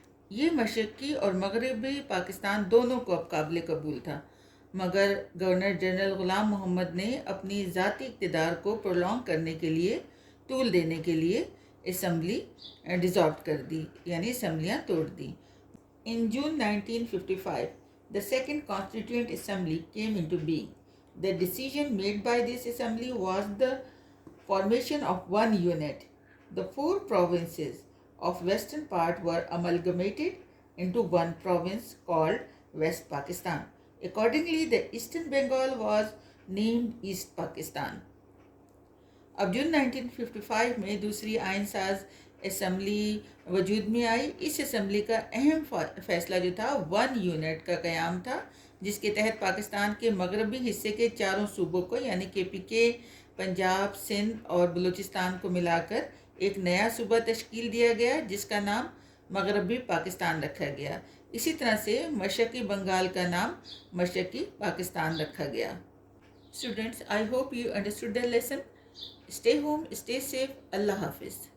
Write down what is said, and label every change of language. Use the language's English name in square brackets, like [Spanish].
[Urdu] یہ مشرقی اور مغربی پاکستان دونوں کو اب قابل قبول تھا، مگر گورنر جنرل غلام محمد نے اپنی ذاتی اقتدار کو پرولونگ کرنے کے لیے، طول دینے کے لیے اسمبلی ڈیزالو کر دی، یعنی اسمبلیاں توڑ دی. [English] In June 1955, the Second Constituent Assembly came into being. The decision made by this assembly was the formation of one unit. The four provinces of western part were amalgamated into one province called West Pakistan. Accordingly, the Eastern Bengal was named East Pakistan. [Urdu] اب جون 1955 میں دوسری آئین ساز assembly وجود میں آئی. اس assembly کا اہم فیصلہ جو تھا ون یونٹ کا قیام تھا، جس کے تحت پاکستان کے مغربی حصے کے چاروں صوبوں کو یعنی KPK، پنجاب، سندھ اور بلوچستان کو ملا کر ایک نیا صوبہ تشکیل دیا گیا جس کا نام مغربی پاکستان رکھا گیا. اسی طرح سے مشرقی بنگال کا نام مشرقی پاکستان رکھا گیا. [English] Students, I hope you understood the lesson. Stay home, stay safe. Allah Hafiz.